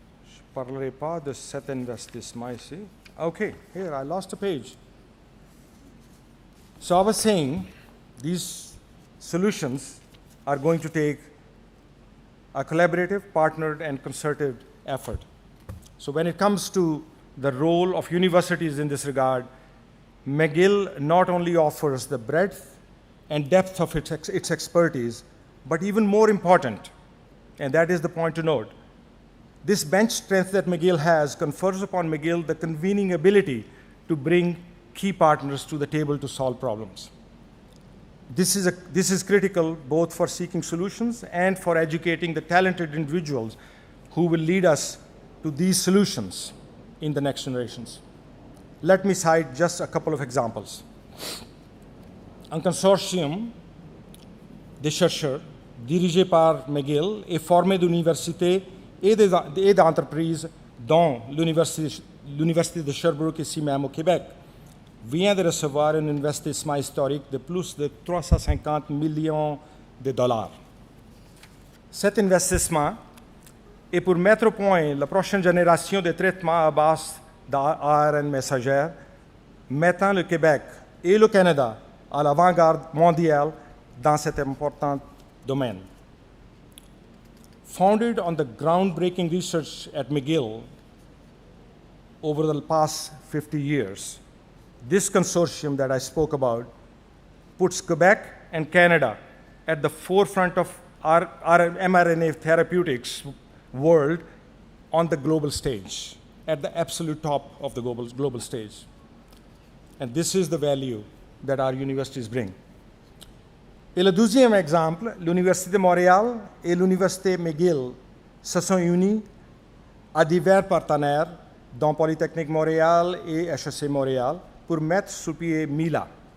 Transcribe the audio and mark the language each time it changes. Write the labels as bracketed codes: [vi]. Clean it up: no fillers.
[fr] Je ne parlerai pas de cet investissement ici. [en] Okay, here, I lost a page. So I was saying these solutions are going to take a collaborative, partnered, and concerted effort. So when it comes to the role of universities in this regard, McGill not only offers the breadth and depth of its expertise, but even more important, and that is the point to note, this bench strength that McGill has confers upon McGill the convening ability to bring key partners to the table to solve problems. This is critical both for seeking solutions and for educating the talented individuals who will lead us to these solutions in the next generations. Let me cite just a couple of examples. [fr] Un consortium de chercheurs dirigé par McGill est formé d'universités et d'entreprises, dont l'Université de Sherbrooke ici même au Québec, vient de recevoir un investissement historique de plus de 350 millions de dollars. Cet investissement est pour mettre au point la prochaine génération de traitements à base d'ARN messagère, mettant le Québec et le Canada à l'avant-garde mondiale dans cet important domaine. [en] Founded on the groundbreaking research at McGill over the past 50 years, this consortium that I spoke about puts Quebec and Canada at the forefront of our mRNA therapeutics world on the global stage, at the absolute top of the global stage. And this is the value that our universities bring. [fr] Et le deuxième exemple, l'Université de Montréal et l'Université McGill se sont unis à divers partenaires, dont Polytechnique Montréal et HEC Montréal, pour mettre sur pied MILA.